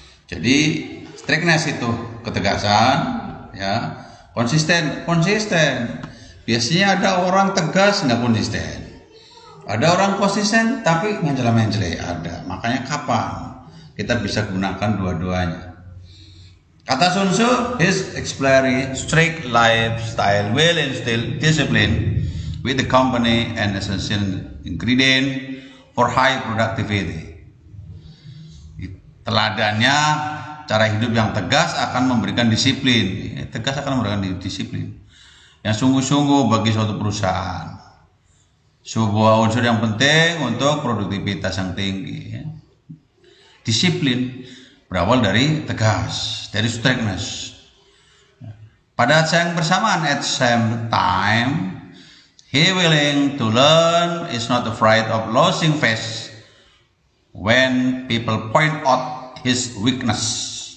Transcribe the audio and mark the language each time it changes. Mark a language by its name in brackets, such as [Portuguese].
[Indonesian] Jadi strictness itu ketegasan, ya. Konsisten. Biasanya ada orang tegas nggak konsisten. Ada orang konsisten tapi mencela-mencela ada. Makanya kapan kita bisa gunakan dua-duanya. [English] Kata Sun Tzu, his exemplary strict lifestyle will instill discipline with the company and essential ingredient for high productivity. [Indonesian] Teladannya, cara hidup yang tegas akan memberikan disiplin. Tegas akan memberikan disiplin yang sungguh-sungguh bagi suatu perusahaan. Sebuah unsur yang penting untuk produktivitas yang tinggi. Disiplin berawal dari tegas, dari strictness. Pada saat yang bersamaan, [English] at same time, he willing to learn, is not afraid of losing face when people point out his weakness.